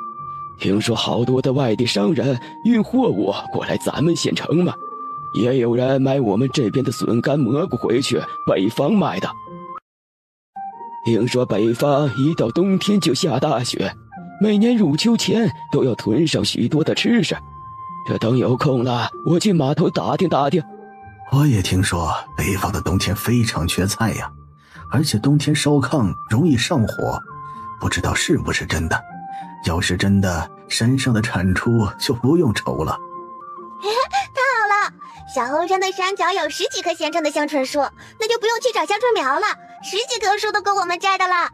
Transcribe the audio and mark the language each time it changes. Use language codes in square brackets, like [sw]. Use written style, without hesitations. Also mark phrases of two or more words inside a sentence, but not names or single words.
[zh] 聽說好多的外地商人運貨物過來咱們縣城嘛，也有人買我們這邊的筍乾蘑菇回去北方賣的。聽說北方一到冬天就下大雪，每年入秋前都要囤上許多的吃食。這等有空了，我去碼頭打聽打聽。我也聽說北方的冬天非常缺菜呀，而且冬天燒炕容易上火，不知道是不是真的。要是真的，山上的產出就不用愁了。太好了，小后山的山腳有10幾棵現成的香椿樹，那就不用去找香椿苗了，10幾棵树都夠我們摘的了。